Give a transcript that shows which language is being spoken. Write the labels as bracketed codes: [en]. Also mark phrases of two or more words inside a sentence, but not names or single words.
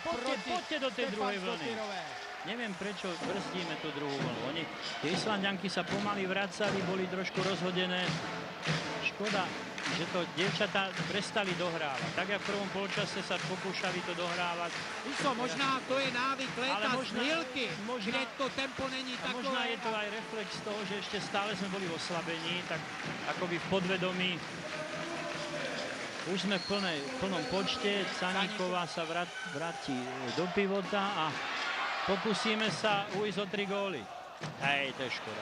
[sk] Poďte do tej druhej Stefan vlny. Dotyrové. Neviem, prečo brzdíme tú druhú vlnu. Oni, tie Islanďanky sa pomaly vracali, boli trošku rozhodené. Škoda, že to dievčatá prestali dohrávať. Tak, jak v prvom polčase sa pokúšali to dohrávať. [cs] Iso, možná to je návyk Ale léta z možná- Milky, možná- kde to tempo není A takové. [sk] možná je to aj reflex toho, že ešte stále sme boli v oslabení, tak akoby v podvedomí. Už sme v plnom počte, Caníková sa vráti do pivota a pokúsime sa ujsť o 3 góly. Hej, to je škoda.